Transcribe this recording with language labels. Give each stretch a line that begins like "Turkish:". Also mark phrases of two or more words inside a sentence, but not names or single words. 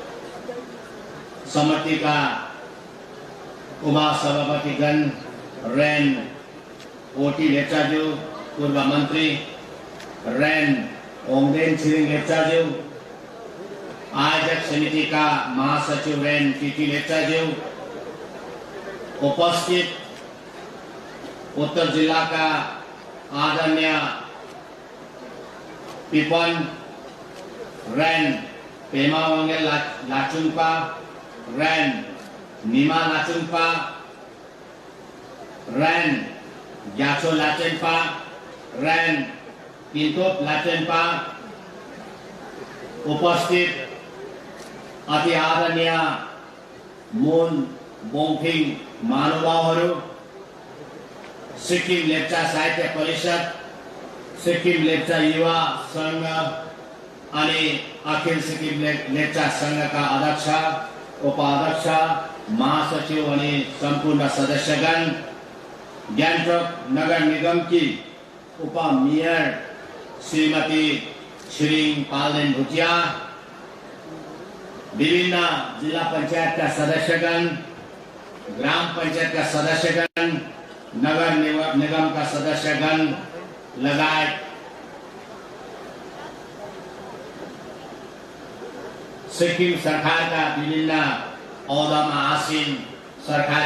Nepali: समिति का उमा सभापतिगण रेन ओटी लेप्चाज्यू, पूर्व मंत्री रेन ओङदेन छिरिङ लेप्चाज्यू, आयोजक समिति का महासचिव रेन टीटी लेप्चाज्यू, उपस्थित उत्तर जिला का आदरणीय पिपन रेन पेमा वांगेल लाचुङपा, रेन नीमा लाचुङपा, रेन ग्याछो लाचेनपा, रेन पिन्तोप लाचेनपा, उपस्थित अति आदरणीय मुन बोङफिङ महानुभावहरू, सिक्किम लेप्चा साहित्य परिषद, सिक्किम लेप्चा युवा संघ अनि अखिल सिक्किम लेप्चा संघ का अध्यक्ष, उपाध्यक्ष, महासचिव अनि संपूर्ण सदस्यगण, गान्तोक नगर निगम की उप मेयर श्रीमती छिरिङ पाल्देन भुटिया, विभिन्न जिला पंचायत का सदस्यगण, ग्राम पंचायत का सदस्यगण, नगर निगम का सदस्यगण लगायत सिक्किम सरकार का विभिन्न औहदा में आसीन सरकारी